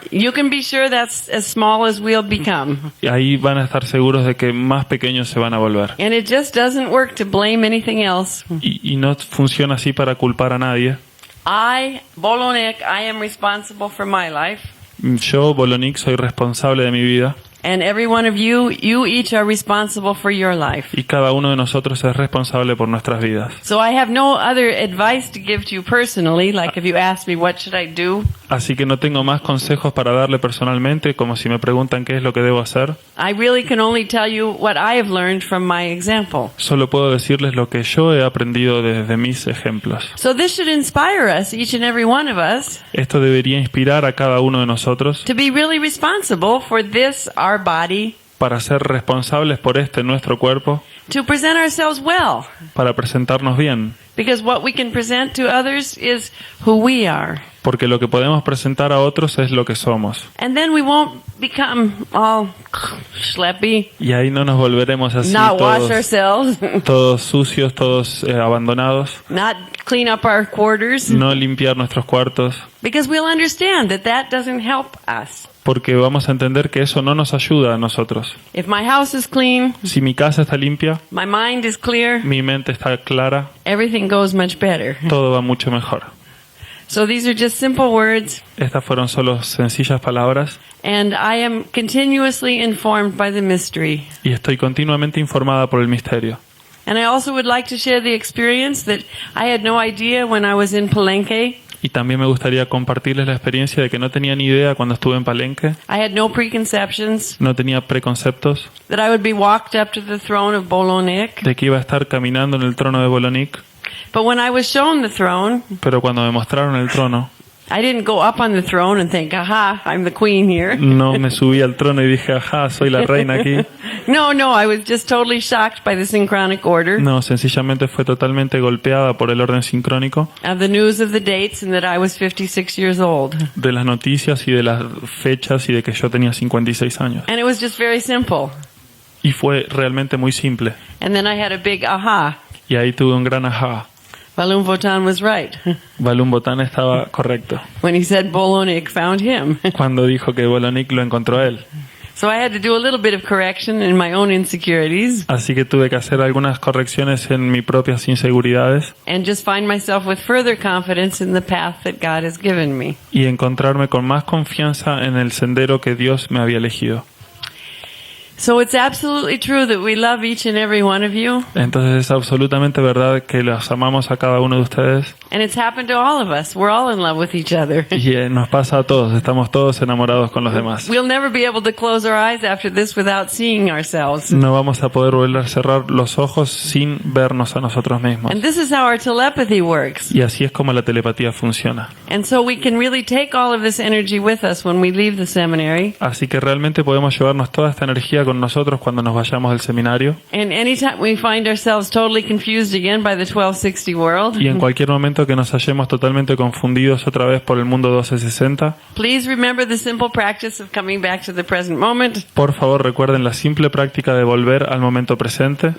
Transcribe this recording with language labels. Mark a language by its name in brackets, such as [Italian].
[English] you can be sure that's as small as we'll become. [Spanish] ahí van a estar seguros de que más pequeños se van a volver. [English] And it just doesn't work to blame anything else. [Spanish] Y no funciona así para culpar a nadie. [English] Bolonek, I am responsible for my life. [Spanish] Yo, Bolonik, soy responsable de mi vida. [English] And every one of you each are responsible for your life. [Spanish] Y cada uno de nosotros es responsable por nuestras vidas. [English] So I have no other advice to give to you personally, like if you ask me what should I do. [Spanish] Así que no tengo más consejos para darle personalmente, como si me preguntan qué es lo que debo hacer. [English] I really can only tell you what I have learned from my example. [Spanish] Solo puedo decirles lo que yo he aprendido desde mis ejemplos. [English] So this should inspire us, each and every one of us, [Spanish] Esto debería inspirar a cada uno de nosotros [English] to be really responsible for this, our body, [Spanish] para ser responsables por nuestro cuerpo, [English] to present ourselves well. [Spanish] para presentarnos bien. [English] Because what we can present to others is who we are. [Spanish] Porque lo que podemos presentar a otros es lo que somos. [English] And then we won't become all schleppy, [Spanish] Y ahí no nos volveremos así [English] not wash ourselves, [Spanish] todos sucios, todos abandonados, [English] not clean up our quarters, [Spanish] no limpiar nuestros cuartos, [English] because we'll understand that that doesn't help us. [Spanish] porque vamos a entender que eso no nos ayuda a nosotros. [English] If my house is clean, [Spanish] Si mi casa está limpia, [English] my mind is clear, [Spanish] mi mente está clara, [English] everything goes much better. [Spanish] todo va mucho mejor. [English] So these are just simple words, [Spanish] Estas fueron solo sencillas palabras [English] and I am continuously informed by the mystery. [Spanish] y estoy continuamente informada por el misterio. [English] And I also would like to share the experience that I had no idea when I was in Palenque. [Spanish] Y también me gustaría compartirles la experiencia de que no tenía ni idea cuando estuve en Palenque, [English] I had no preconceptions [Spanish] no tenía preconceptos [English] that I would be walked up to the throne of Bolonek. [Spanish] de que iba a estar caminando en el trono de Bolonik, [English] But when I was shown the throne, [Spanish] pero cuando me mostraron el trono, [English] I didn't go up on the throne and think, aha, I'm the queen here. [Spanish] no me subí al trono y dije, ajá, soy la reina aquí. [English] No, I was just totally shocked by the synchronic order [Spanish] No, sencillamente fue totalmente golpeada por el orden sincrónico [English] of the news of the dates and that I was 56 years old. [Spanish] de las noticias y de las fechas y de que yo tenía 56 años. [English] And it was just very simple. [Spanish] Y fue realmente muy simple. [English] And then I had a big aha. [Spanish] Y ahí tuve un gran ajá. [English] Balloon Votan was right [Spanish] Balún Botán estaba correcto [English] when he said Bolonik found him. [Spanish] cuando dijo que Bolonik lo encontró a él. [English] So I had to do a little bit of correction in my own insecurities [Spanish] Así que tuve que hacer algunas correcciones en mis propias inseguridades [English] and just find myself with further confidence in the path that God has given me. [Spanish] y encontrarme con más confianza en el sendero que Dios me había elegido. [English] So it's absolutely true that we love each and every one of you. [Spanish] Entonces es absolutamente verdad que los amamos a cada uno de ustedes [English] And it's happened to all of us. We're all in love with each other. [Spanish] y nos pasa a todos, estamos todos enamorados con los demás. [English] We'll never be able to close our eyes after this without seeing ourselves. [Spanish] No vamos a poder volver a cerrar los ojos sin vernos a nosotros mismos. [English] And this is how our telepathy works. [Spanish] Y así es como la telepatía funciona. [English] And so we can really take all of this energy with us when we leave the seminary. [Spanish] Así que realmente podemos llevarnos toda esta energía con nosotros cuando nos vayamos del seminario. [English] And anytime we find ourselves totally confused again by the 1260 world, [Spanish] Y en cualquier momento que nos hallemos totalmente confundidos otra vez por el mundo 1260, [English] please remember the simple practice of coming back to the present moment. [Spanish] por favor recuerden la simple práctica de volver al momento presente,